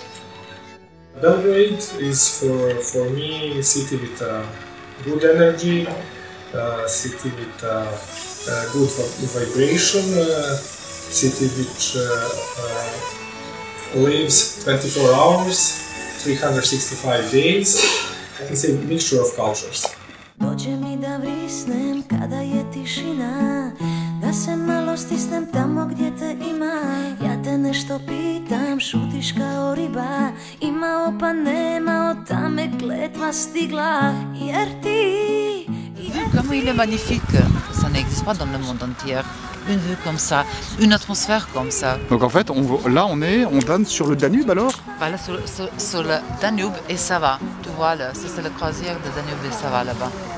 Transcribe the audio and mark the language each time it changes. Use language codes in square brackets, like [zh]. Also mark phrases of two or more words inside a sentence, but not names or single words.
[en] Belgrade is for me a city with good energy, city with good vibration, city which lives 24 hours, 365 days. It's a mixture of cultures. [sr] Dođe mi da vrisnem kada je tišina, da se malo stisnem tamo gdje te ima. Ja te nešto pitam, šutiš kao riba, imao pa nema, od tame kletva stigla. Jer ti... [fr] Comment il est magnifique, ça n'existe pas dans le monde entier. Une vue comme ça, une atmosphère comme ça. Donc en fait, on donne sur le Danube alors? Voilà, sur le Danube et ça va. Tu vois, c'est la croisière de Danube et ça va là-bas.